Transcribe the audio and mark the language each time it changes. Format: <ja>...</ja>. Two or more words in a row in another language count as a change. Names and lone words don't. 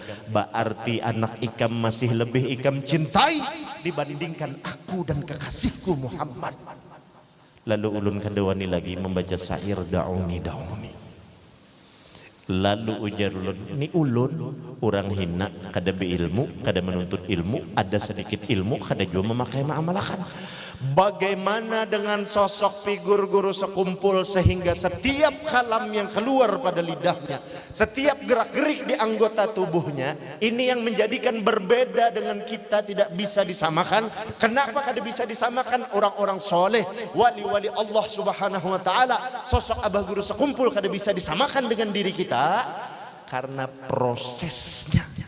<id>Berarti anak ikam masih lebih ikam cintai dibandingkan aku dan kekasihku Muhammad.</id> <bjn>Lalu ulun kada wani lagi membaca syair dauni dauni. Lalu ujar ulun, ini ulun orang hina, kada beilmu, kada menuntut ilmu, ada sedikit ilmu, kada juga memakai ma'amalakan.</bjn> <id>Bagaimana dengan sosok figur guru sekumpul sehingga setiap kalam yang keluar pada lidahnya, setiap gerak-gerik di anggota tubuhnya, ini yang menjadikan berbeda dengan kita, tidak bisa disamakan. Kenapa kada bisa disamakan? Orang-orang soleh, wali-wali Allah</id> <ar>سبحانه وتعالى,</ar> <id>sosok abah guru sekumpul kada bisa disamakan dengan diri kita karena prosesnya.</id>